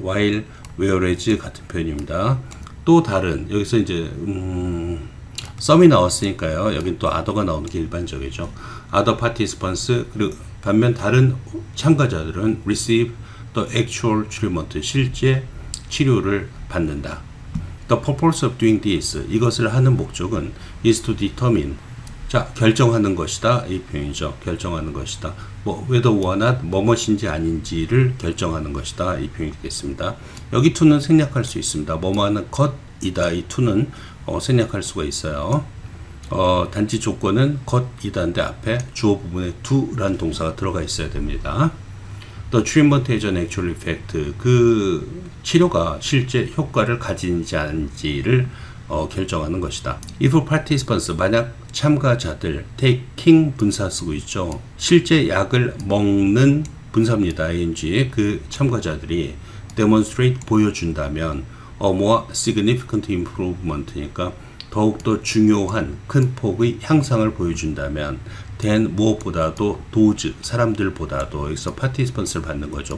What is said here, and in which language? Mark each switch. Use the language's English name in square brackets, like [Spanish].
[Korean] while, whereas 같은 표현입니다. 또 다른, 여기서 이제 some이 나왔으니까요. 여긴 또 other가 나오는 게 일반적이죠. [English] other participants, [Korean] 그리고 반면 다른 참가자들은 [English] receive the actual treatment, [Korean] 실제 치료를 받는다. The [English] The purpose of doing this, [Korean] 이것을 하는 목적은 [English] is to determine, [Korean] 자, 결정하는 것이다. 이 표현이죠. 결정하는 것이다. whether or not 뭐뭇인지 아닌지를 결정하는 것이다. 이 표현이 되겠습니다. 여기 to는 생략할 수 있습니다. 뭐뭐하는 것이다. 이 to는 생략할 수가 있어요. 단지 조건은 것이다인데 앞에 주어 부분에 to라는 동사가 들어가 있어야 됩니다. [English] The treatment has an actual effect. [Korean] 그 치료가 실제 효과를 가지는지 아닌지를 결정하는 것이다. If participants, 만약 참가자들, taking 분사 쓰고 있죠. 실제 약을 먹는 분사입니다. ing. 그 참가자들이 demonstrate 보여준다면 more significant improvement니까 더욱더 중요한 큰 폭의 향상을 보여준다면 than 무엇보다도 those 사람들보다도 여기서 participants를 받는 거죠.